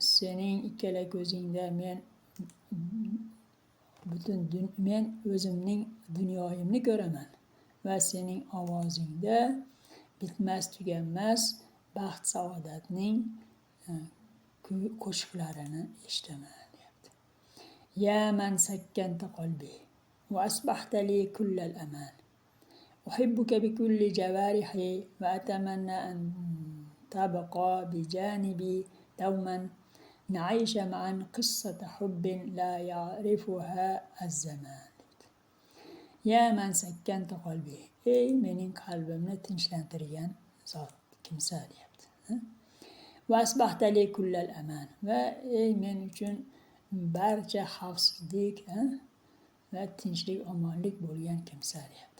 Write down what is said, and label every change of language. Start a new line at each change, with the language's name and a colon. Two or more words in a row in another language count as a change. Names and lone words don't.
Uzbek: Sening ikkala ko'zingda men o'zimning dunyoyimni ko'raman va sening ovozingda bitmas tuganmas baxt saodatning qo'shiqlarini eshitaman deyapti.
Arabic: يا من سكنت قلبي وأصبحت لي كل الأمان. أحبك بكل جوارحي وأتمنى أن تبقى بجانبي دوما. نعيش معا قصة حب لا يعرفها الزمان. يا من سكنت قلبي.
Uzbek: Ey mening qalbimni tinchlantirgan zot, kimsa deyapti.
Arabic: وأصبحت لي كل الأمان.
Uzbek: Va ey men uchun barcha xavfsizlik va tinchlik, omonlik bo'lgan kimsa deyapti.